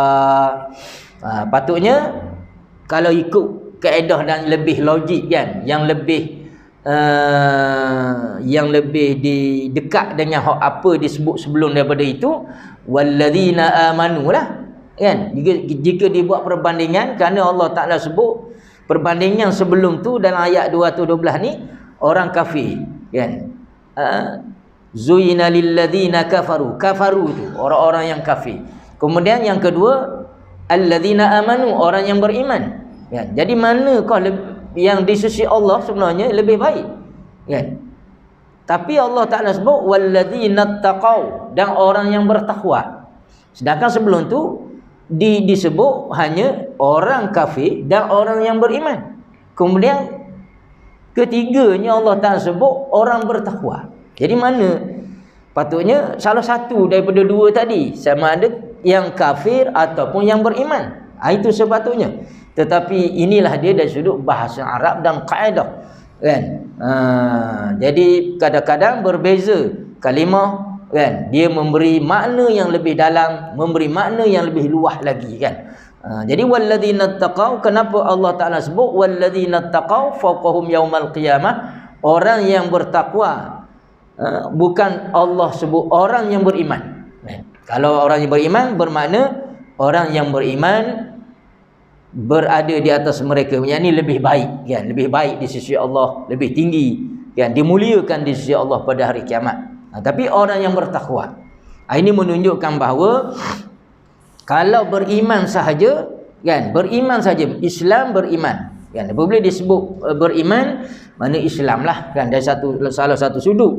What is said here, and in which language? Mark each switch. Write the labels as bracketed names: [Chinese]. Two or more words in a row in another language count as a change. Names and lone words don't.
[Malay] Patutnya kalau ikut kaedah dan lebih logik kan, yang lebih dekat dengan apa disebut sebelum daripada itu, [Arabic] والذين آمنوا [Malay] lah kan. Jika dibuat perbandingan, kerana Allah Taala sebut perbandingan sebelum tu dalam ayat 212 ni orang kafir kan. [Arabic] زين للذين كفروا, [Malay] kafaru tu orang-orang yang kafir. Kemudian yang kedua [Arabic] الذين آمنوا, [Malay] orang yang beriman kan. Jadi manakah yang di sisi Allah sebenarnya lebih baik kan. Tapi Allah Taala sebut [Arabic] والذين اتقوا, [Malay] dan orang yang bertakwa. Sedangkan sebelum tu disebut hanya orang kafir dan orang yang beriman. Kemudian ketiganya Allah Taala sebut orang bertakwa. Jadi mana patutnya salah satu daripada dua tadi, sama ada yang kafir ataupun yang beriman. Itu sepatutnya. Tetapi inilah dia dari sudut bahasa Arab dan kaedah kan. Jadi kadang-kadang berbeza kalimah kan, dia memberi makna yang lebih dalam, memberi makna yang lebih luas lagi kan. Jadi [Arabic] والذين اتقوا, [Malay] kenapa Allah Taala sebut [Arabic] والذين اتقوا فوقهم يوم القيامة, [Malay] orang yang bertakwa. Bukan Allah sebut orang yang beriman. Kalau orang yang beriman bermakna orang yang beriman berada di atas mereka, yang ini lebih baik kan, lebih baik di sisi Allah, lebih tinggi kan, dimuliakan di sisi Allah pada hari kiamat. Tapi orang yang bertakwa, ini menunjukkan bahawa kalau beriman sahaja kan, beriman saja, Islam beriman kan, boleh disebut beriman, mana Islam lah kan, dari salah satu sudut.